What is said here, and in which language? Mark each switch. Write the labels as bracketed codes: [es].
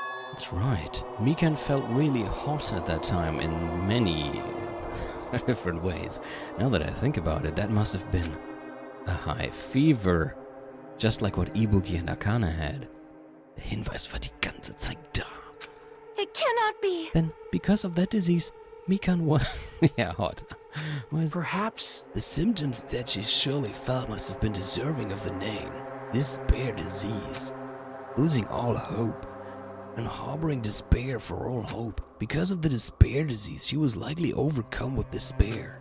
[en] That's right. Mikan felt really hot at that time in many different ways. Now that I think about it, that must have been a high fever. Just like what Ibuki and Akane had. [de] Der Hinweis war die ganze Zeit da. [en] It cannot be. Then, because of that disease, Mikan was... yeah, hot. Perhaps... The symptoms that she surely felt must have been deserving of the name. Despair disease. Losing all hope. And harboring despair for all hope. Because of the despair disease, she was likely overcome with despair.